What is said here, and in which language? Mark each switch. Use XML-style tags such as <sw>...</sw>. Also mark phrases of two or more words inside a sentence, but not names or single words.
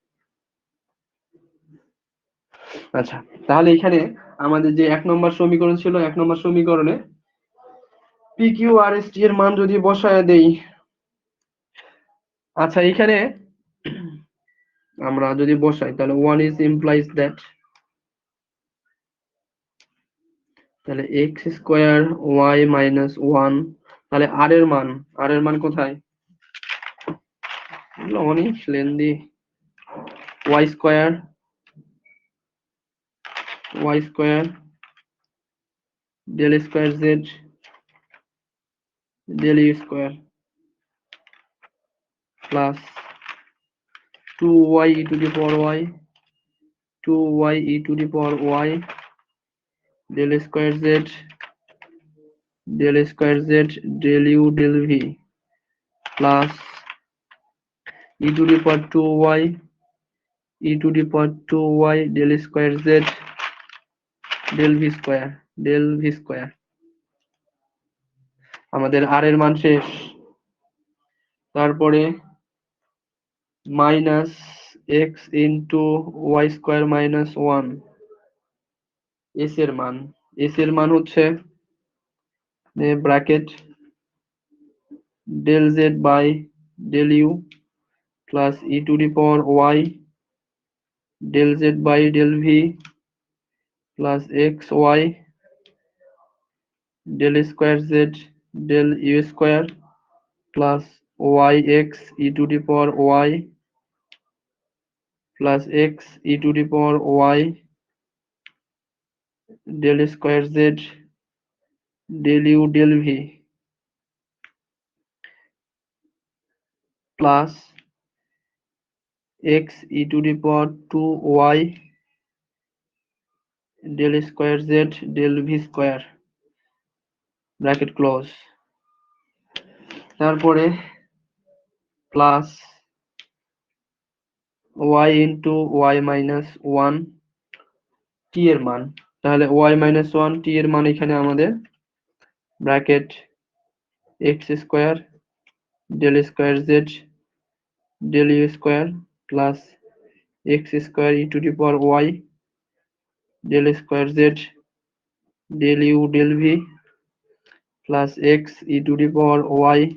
<bn>আচ্ছা তাহলে এখানে আমাদের যে 1 নম্বর সমীকরণ ছিল, 1 নম্বর সমীকরণে পি কিউ আর এস টি এর মান যদি বসায় দেই, আচ্ছা এখানে আমরা যদি বসাই তাহলে 1</bn> <en>is implies that,</en> <bn>তাহলে x স্কয়ার y মাইনাস 1, তাহলে r এর মান কোথায়? এগুলো অনেক লেন্দি।</bn> <en>y square del square z del u square plus 2y e to the power y 2y e to the power y del square z del u del v plus e to the power 2y e to the power 2y del square z del v square।</en> <bn>আমাদের r এর মান শেষ। তারপরে</bn> <en>minus x into y square minus 1</en> <bn>s এর মান হচ্ছে</bn> <en>ব্র্যাকেট del z by del u plus e to the power y del z by del v plus x y del square z del u square plus y x e to the power y plus x e to the power y del square z del u del v plus x e to the power 2y del square z del v square bracket close.</en> <bn>তারপরে</bn> <en>plus y into y minus 1</en> <bn>t এর মান, তাহলে y</bn> <en>minus 1</en> <bn>t এর মান এখানে আমাদের</bn> <en>bracket x square del square z del u square plus x square e to the power y del square z del u del v plus x e to the power y</en>